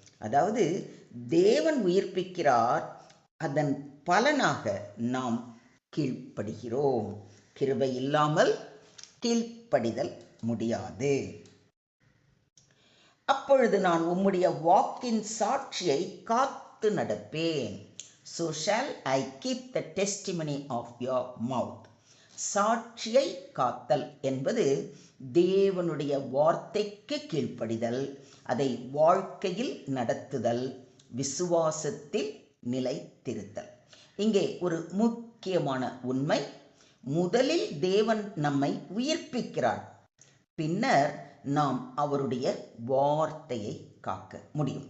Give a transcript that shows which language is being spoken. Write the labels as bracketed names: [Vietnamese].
[Tamil] அதாவது தேவன் உயிர்ப்பிக்கிறார், அதன் பலனாக நாம் கீழ்ப்படுகிறோம். கிருபை இல்லாமல் கீழ்ப்படிதல் முடியாது. அப்பொழுது நான் உம்முடைய வாக்கின் சாட்சியை காத்து நடப்பேன். [English] So shall I keep the testimony of your mouth. [Tamil] சாட்சியை காத்தல் என்பது தேவனுடைய வார்த்தைக்கு கீழ்ப்படிதல், அதை வாழ்க்கையில் நடத்துதல், விசுவாசத்தில் நிலைத்திருத்தல். இங்கே ஒரு முக்கியமான உண்மை, முதலில் தேவன் நம்மை உயிர்ப்பிக்கிறார், பின்னர் நாம் அவருடைய வார்த்தையை காக்க முடியும்.